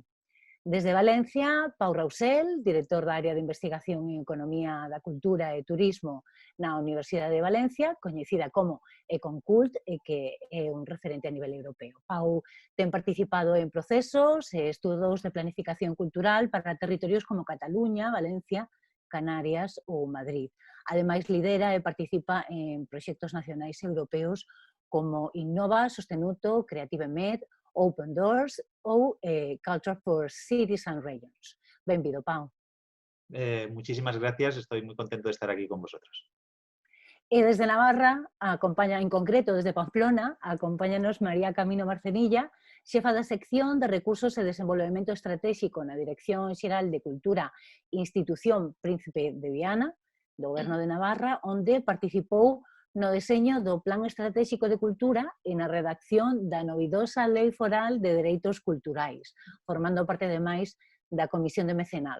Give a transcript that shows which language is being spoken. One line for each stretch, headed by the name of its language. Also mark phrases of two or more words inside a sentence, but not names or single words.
Galician: Desde Valencia, Pau Rausel, director da área de investigación en Economía da Cultura e Turismo na Universidade de Valencia, coñecida como Econcult e que é un referente a nivel europeo. Pau ten participado en procesos e estudos de planificación cultural para territorios como Cataluña, Valencia, Canarias ou Madrid. Ademais, lidera e participa en proxectos nacionais e europeos como Innova, Sostenuto, Creative Med, Open Doors ou Culture for Cities and Regions. Benvido, Pau.
Spanish: Muchísimas gracias, estoy muy contento de estar aquí con vosotros.
Galician: E desde Navarra, acompaña, en concreto desde Pamplona, acompáñanos María Camino Marcenilla, xefa da sección de Recursos e Desenvolvemento Estratégico na Dirección Xeral de Cultura Institución Príncipe de Viana, do Goberno de Navarra, onde participou no deseño do Plan Estratégico de Cultura e na redacción da novidosa Lei Foral de Dereitos Culturais, formando parte, ademais, da Comisión de Mecenado.